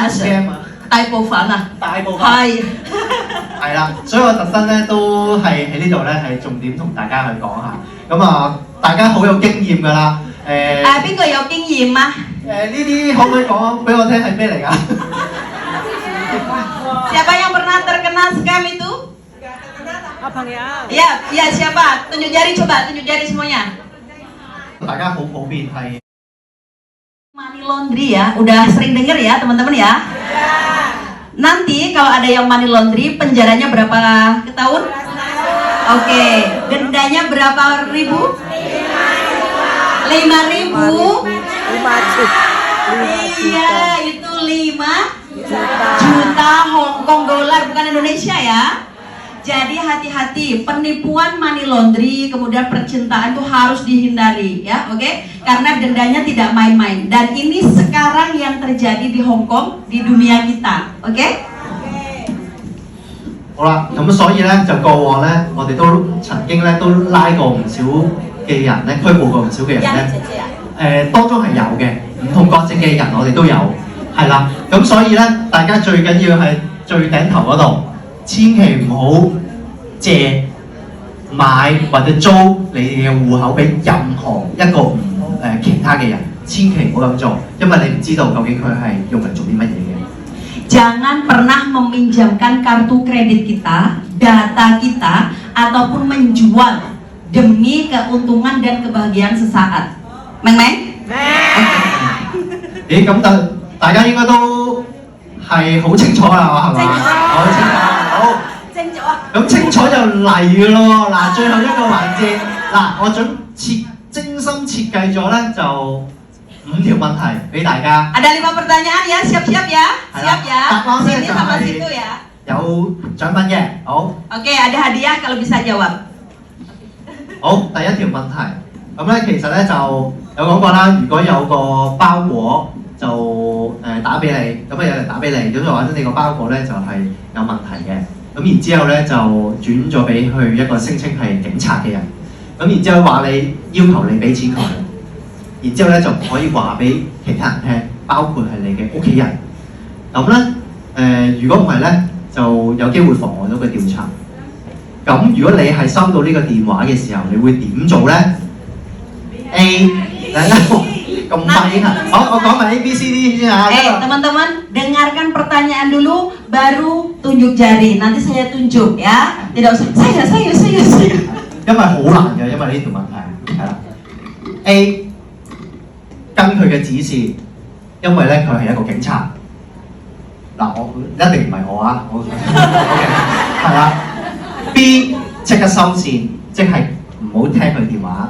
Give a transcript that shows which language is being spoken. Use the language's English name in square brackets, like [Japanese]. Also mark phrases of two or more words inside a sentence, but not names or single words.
[Cantonese] game 啊，大部分啊，大部分係係啦，所以我特登咧都係喺呢度咧係重點同大家去講下。咁啊，大家好有經驗㗎啦。邊個有經驗啊？呢啲可唔可以講俾我聽係咩嚟㗎？ [Indonesian] Siapa yang pernah terkena scam itu? Ya, siapa? Tunjuk jari coba, tunjuk jari semuanya. [Cantonese] 大家好普遍係 [English] Money laundry [Indonesian] ya, udah sering denger ya teman-teman ya? Nanti kalau ada yang [English] money laundry, [Indonesian] penjaranya berapa tahun? Oke, dendanya berapa ribu? 5.000? Iya, itu 5 juta Hong Kong dolar, bukan Indonesia ya. Jadi hati-hati, penipuan [English] money laundry, [Indonesian] kemudian percintaan itu harus dihindari ya, oke? Karena dendanya tidak main-main. Dan ini sekarang yang terjadi di Hong Kong, di dunia kita, oke? [Cantonese] 好啦，咁所以咧就過往咧，我哋都曾經咧都拉過唔少嘅人咧，拘捕過唔少嘅人咧。當中係有嘅，唔同國籍嘅人我哋都有，係啦。咁所以咧，大家最緊要係最頂頭嗰度，千祈唔好借、買或者租你嘅戶口俾任何一個其他嘅人，千祈唔好咁做，因為你唔知道究竟佢係用嚟做啲乜嘢嘅。 [Indonesian] Jangan pernah meminjamkan kartu kredit kita, data kita, ataupun menjual demi keuntungan dan kebahagiaan sesaat. Meng-meng? Oke. [Cantonese] 咦，咁大家應該都係好清楚啦，係嘛？好清楚。好。清楚啊！咁清楚就嚟㗎咯。嗱，最後一個環節，嗱，我精心設計咗咧就5條問題俾大家。 [Indonesian] Ada 5 pertanyaan ya, siap-siap ya, siap ya. [Cantonese] 答案咧 [Indonesian] Sini [Cantonese] 就 [Indonesian] sama [Cantonese] 係 [Indonesian] situ ya. [Cantonese] 有獎品嘅。好。 [Indonesian] Oke, ada hadiah kalau bisa jawab. [Cantonese] 好，第一條問題，咁咧其實咧就有講過啦，如果有個包裹就打俾你，咁有人打俾你，咁就話你個包裹咧就係有問題嘅，咁然之後咧就轉咗俾去一個聲稱係警察嘅人，咁然之後話你要求你俾錢佢，然之後咧就唔可以話俾其他人聽，包括係你嘅屋企人，咁咧如果唔係咧就有機會妨礙到佢調查。咁如果你係收到呢個電話嘅時候，你會點做咧 ？A， 大家咁快啊！好，我講埋 A、B、C、D 先啊。 [Indonesian] Teman-teman, dengarkan pertanyaan dulu, baru tunjuk jari. Nanti saya tunjuk ya. Tidak usah saya. [Cantonese] 因為好難嘅，因為呢條問題係啦。A， 跟佢嘅指示，因為咧佢係一個警察。嗱，我一定唔係我啊，我 OK 係啦。 B 即刻收線，即係唔好聽佢電話。